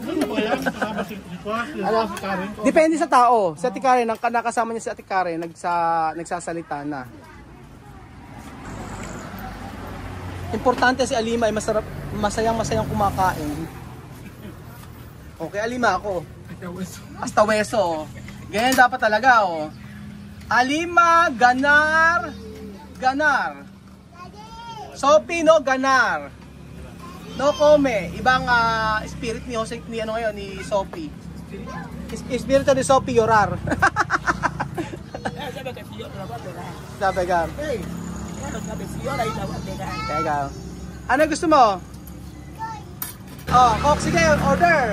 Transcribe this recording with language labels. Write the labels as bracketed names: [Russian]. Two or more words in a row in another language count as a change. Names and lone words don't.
[Filipino] Depende sa tao. Si Ate Karen, ang nakasama niya si Ate Karen, nagsasalita na. Importante si Alima ay masayang kumakain. Okay, Alima ako. [Spanish] Hasta hueso. [Filipino] Ganyan dapat talaga oh. Alima, [Spanish] ganar. Sophie, no, ganar. No come. [Filipino] Ibang spirit ni Jose ni ano ngayon ni Sophie. Spirit ni Sophie llorar. Sabi ka. Kaya ano gusto mo? Oh, Coke, sige, order.